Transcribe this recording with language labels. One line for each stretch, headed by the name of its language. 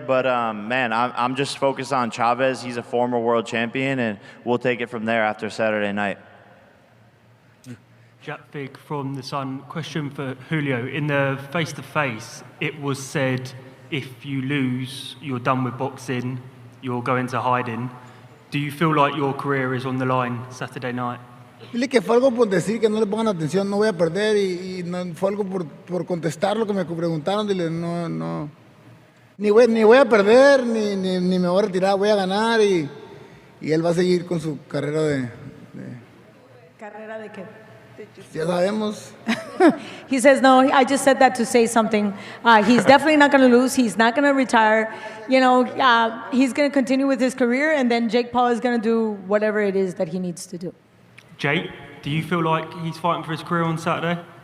English: But, man, I'm just focused on Chavez. He's a former world champion, and we'll take it from there after Saturday night. Jack Fig from The Sun. Question for Julio. In the face-to-face, it was said if you lose, you're done with boxing, you'll go into hiding. Do you feel like your career is on the line Saturday night?
Spanish: Dile que fue algo por decir, que no le pongan atención, no voy a perder, y no, fue algo por contestar lo que me preguntaron. Dile, no, ni voy a perder, ni me voy a retirar, voy a ganar, y él va a seguir con su carrera de... ¿Carrera de qué? Ya sabemos.
English: He says, no, I just said that to say something. He's definitely not going to lose. He's not going to retire. He's going to continue with his career, and then Jake Paul is going to do whatever it is that he needs to do. Jake, do you feel like he's fighting for his career on Saturday?